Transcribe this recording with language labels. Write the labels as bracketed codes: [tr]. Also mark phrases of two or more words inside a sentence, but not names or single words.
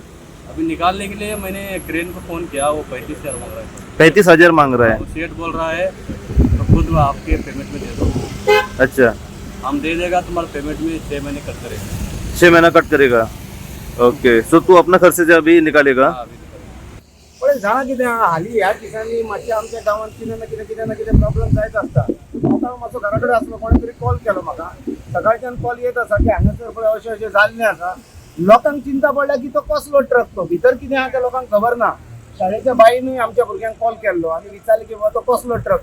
[hi] अभी निकालने के लिए मैंने क्रेन को फोन किया, वो 35,000 मांग रहा है सर। 35,000 मांग रहा है? वो सेठ बोल रहा है तो खुद वो आपके पेमेंट में दे दो। अच्छा, हम दे देगा तुम्हारे पेमेंट में 6 महीने कट करेगा। 6 महीना कट करेगा? ओके, सो तू अपना खर्च से अभी निकालेगा? हाँ, अभी निकालेगा। [kok] पण जाणा कितें हालीं ह्या दिसांनी मातशें आमच्या गांवांत कितें ना कितें प्रॉब्लेम जायत आसता. आतां मातसो घरा कडेन आसलो, कोणे तरी कॉल केलो म्हाका, सकाळच्यान कॉल येत आसा की हांगासर पळय अशें अशें जाल्लें आसा. लोकांक चिंता पडल्या की तो कसलो ट्रक, तो भितर कितें आहा तें लोकांक खबर ना. शाळेच्या बाईनूय आमच्या भुरग्यांक कॉल केल्लो आनी विचारलें की बाबा तो कसलो ट्रक.